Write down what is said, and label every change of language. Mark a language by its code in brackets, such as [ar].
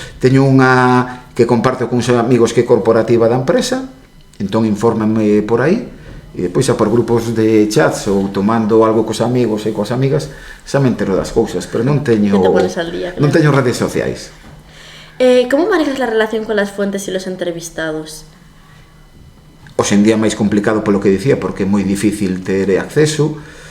[gl] Teño unha que comparto con uns amigos que é corporativa da empresa, entón infórmenme por aí, e depois xa por grupos de chats ou tomando algo cos amigos e cos amigas xa me entero das cousas, pero non teño redes sociais. [es] ¿Cómo manejas la relación con las fuentes y los entrevistados? [gl] hoxe en día máis complicado polo que dicía, porque é moi difícil ter acceso.